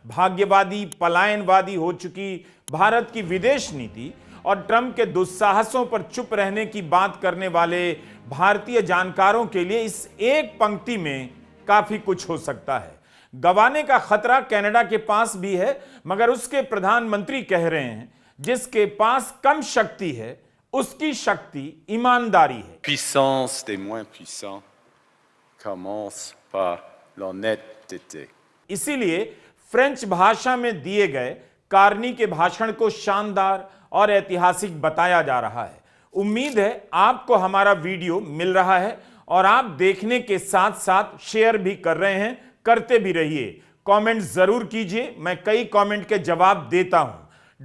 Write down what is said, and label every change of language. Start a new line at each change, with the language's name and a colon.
Hindi: भाग्यवादी, पलायनवादी हो चुकी भारत की विदेश नीति और ट्रंप के दुस्साहसों पर चुप रहने की बात करने वाले भारतीय जानकारों के लिए इस एक पंक्ति में काफी कुछ हो सकता है। गंवाने का खतरा कनाडा के पास भी है, मगर उसके प्रधानमंत्री कह रहे हैं जिसके पास कम शक्ति है उसकी शक्ति ईमानदारी है।
French: Puissance des moins puissants commence par l'honnêteté.
Hindi: इसीलिए फ्रेंच भाषा में दिए गए कार्नी के भाषण को शानदार और ऐतिहासिक बताया जा रहा है। उम्मीद है आपको हमारा वीडियो मिल रहा है और आप देखने के साथ साथ शेयर भी कर रहे हैं। करते भी रहिए, कमेंट जरूर कीजिए, मैं कई कमेंट के जवाब देता हूं।